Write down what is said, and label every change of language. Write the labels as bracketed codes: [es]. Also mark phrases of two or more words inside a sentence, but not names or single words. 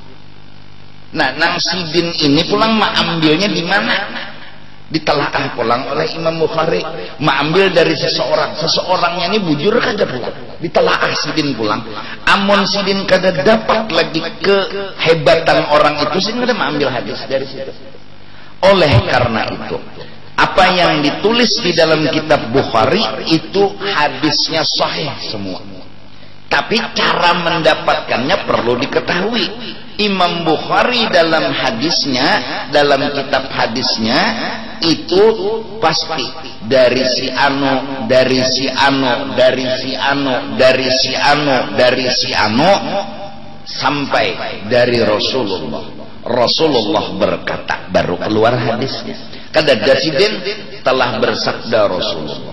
[bjn] Nah, nang sidin ini pulang ambilnya di mana? ditelaah pulang oleh Imam Bukhari, mengambil dari seseorangnya ini bujur kada pulang, ditelaah sidin pulang. Amun sidin kada dapat lagi kehebatan orang itu, sidin kada mengambil hadis dari situ. [id] Oleh karena itu, apa yang ditulis di dalam kitab Bukhari itu hadisnya sahih semua. Tapi cara mendapatkannya perlu diketahui. Imam Bukhari dalam hadisnya, dalam kitab hadisnya itu pasti dari si anu, dari si anu, dari si anu, dari si anu, dari si anu sampai dari Rasulullah. Rasulullah berkata, baru keluar hadisnya. [bjn] Kada sidin telah bersabda Rasulullah.